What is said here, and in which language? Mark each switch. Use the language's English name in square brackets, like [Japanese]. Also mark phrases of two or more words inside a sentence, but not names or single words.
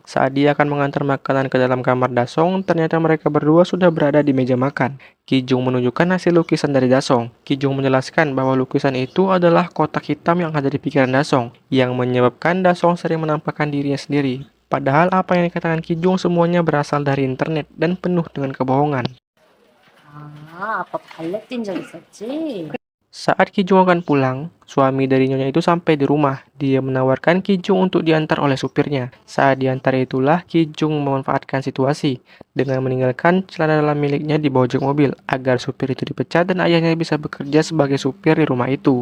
[Indonesian] Saat dia akan mengantar makanan ke dalam kamar Dasong, ternyata mereka berdua sudah berada di meja makan. Kijung menunjukkan hasil lukisan dari Dasong. Kijung menjelaskan bahwa lukisan itu adalah kotak hitam yang ada di pikiran Dasong, yang menyebabkan Dasong sering menampakkan dirinya sendiri. Padahal apa yang dikatakan Kijung semuanya berasal dari internet dan penuh dengan kebohongan. [Korean] 아빠 발레 뛴 적 있었지? [Indonesian] Saat Kijung akan pulang, suami dari nyonya itu sampai di rumah. Dia menawarkan Kijung untuk diantar oleh supirnya. Saat diantar itulah Kijung memanfaatkan situasi dengan meninggalkan celana dalam miliknya di bawah jok mobil agar supir itu dipecat dan ayahnya bisa bekerja sebagai supir di rumah itu.